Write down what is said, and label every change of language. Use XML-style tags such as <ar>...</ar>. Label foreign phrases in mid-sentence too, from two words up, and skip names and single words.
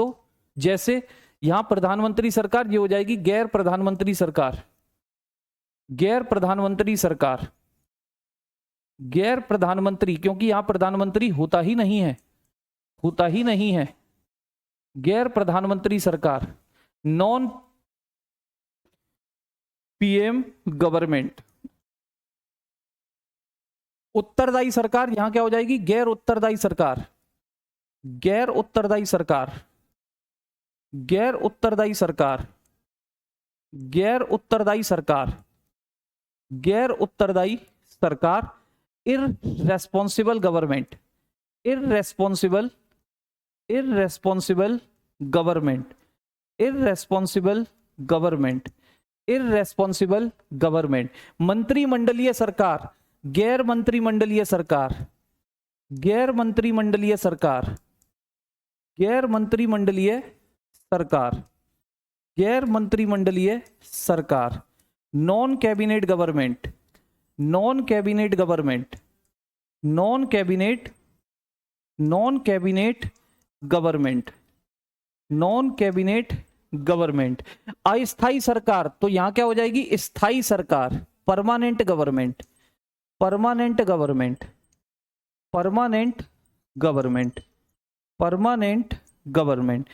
<hi>जैसे यहां प्रधानमंत्री सरकार, ये हो जाएगी गैर प्रधानमंत्री सरकार, गैर प्रधानमंत्री सरकार, गैर प्रधानमंत्री, क्योंकि यहां प्रधानमंत्री होता ही नहीं है, होता ही नहीं है, गैर प्रधानमंत्री सरकार,</hi> <en>non PM government.</en> <hi>उत्तरदायी सरकार, यहां क्या हो जाएगी, गैर उत्तरदायी सरकार, गैर उत्तरदायी सरकार, गैर उत्तरदायी सरकार, गैर उत्तरदायी सरकार, गैर उत्तरदायी सरकार।</hi> <en>irresponsible government, irresponsible, irresponsible government, irresponsible government, irresponsible government.</en> <hi>मंत्रिमंडलीय सरकार, गैर मंत्रिमंडलीय सरकार, गैर मंत्रिमंडलीय सरकार, गैर मंत्रिमंडलीय सरकार, गैर मंत्रिमंडलीय सरकार।</hi> <en>non cabinet government, non cabinet government, non cabinet, non cabinet government, non cabinet government.</en> <hi>अस्थाई सरकार, तो यहां क्या हो जाएगी, स्थाई सरकार,</hi> <en>permanent government, permanent government, permanent government, permanent government.</en>